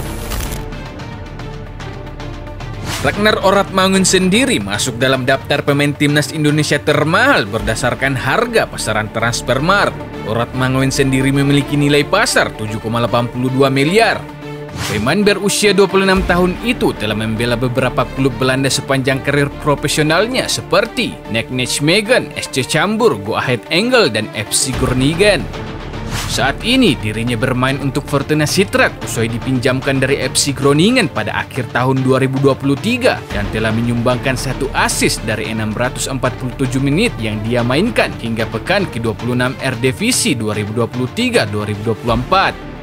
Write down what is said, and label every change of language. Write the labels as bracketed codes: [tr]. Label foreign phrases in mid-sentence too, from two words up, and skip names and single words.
[id] Ragnar Oratmangoen sendiri masuk dalam daftar pemain timnas Indonesia termahal berdasarkan harga pasaran Transfermarkt. Oratmangoen sendiri memiliki nilai pasar 7,82 miliar. Pemain berusia 26 tahun itu telah membela beberapa klub Belanda sepanjang karir profesionalnya seperti NEC Nijmegen, SC Cambuur, Go Ahead Eagles, dan FC Groningen. Saat ini dirinya bermain untuk Fortuna Sittard usai dipinjamkan dari FC Groningen pada akhir tahun 2023 dan telah menyumbangkan 1 assist dari 647 menit yang dia mainkan hingga pekan ke-26 Eredivisie 2023-2024.